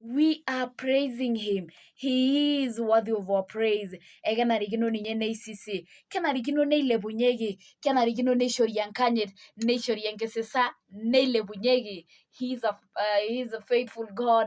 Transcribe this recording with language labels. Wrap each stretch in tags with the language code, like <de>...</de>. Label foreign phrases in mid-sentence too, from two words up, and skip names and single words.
<en>We are praising him. He is worthy of our praise.</en> <mas>Ekenarikino ninye neisisi, kenarikino neilepunyeki, kenarikino neishori enkanyit, neishori enkisisa, neilepunyeki.</mas> <en>He is a faithful God.</en>